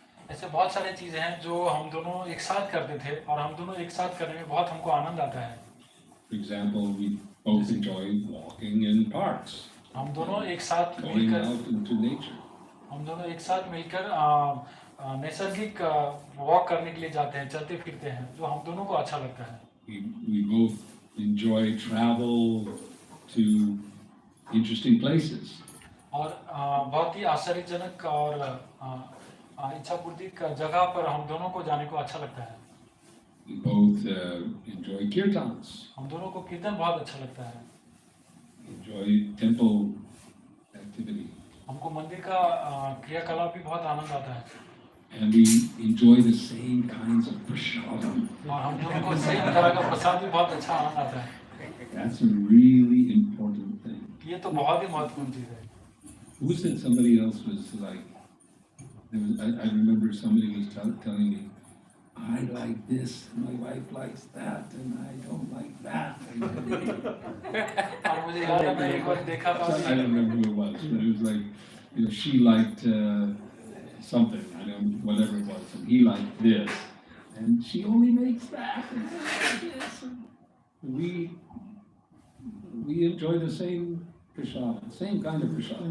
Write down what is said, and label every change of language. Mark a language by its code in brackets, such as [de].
[hi] ऐसे बहुत सारी चीज़ें हैं जो हम दोनों एक साथ करते थे और हम दोनों एक साथ करने में बहुत हमको आनंद आता है. [en] For example, we both enjoy walking in parks, [hi] हम दोनों एक साथ [en] going [hi] मिलकर [en] out into nature. [hi] हम दोनों एक साथ मिलकर नैसर्गिक वॉक करने के लिए जाते हैं, चलते फिरते हैं, जो हम दोनों को अच्छा लगता है. [en] We both enjoy travel to interesting places. [hi] और बहुत ही आश्चर्यजनक और इच्छापूर्तिक जगह पर हम दोनों को जाने को अच्छा लगता है. [en] We both enjoy kirtans, [hi] हम दोनों को कीर्तन बहुत अच्छा लगता है. [en] enjoy temple activity, [hi] हमको मंदिर का क्रियाकलाप भी बहुत आनंद आता है. [en] and we enjoy the same kinds of prasadam. [hi] और हम दोनों को सही तरह का प्रसाद भी बहुत अच्छा आनंद आता है. [en] That's a really important thing. [hi] ये तो बहुत ही महत्वपूर्ण चीज़ है. [en] Who said somebody else was like? I remember somebody was telling me, I like this, my wife likes that, and I don't like that. [hi] और मुझे याद है मैं एक बार देखा था. [en] I don't remember who it was, but it was like, you know, she liked something, I don't know, whatever it was, and he liked this, and she only makes that, and I like this. We enjoy the same prasad, same kind of prasad.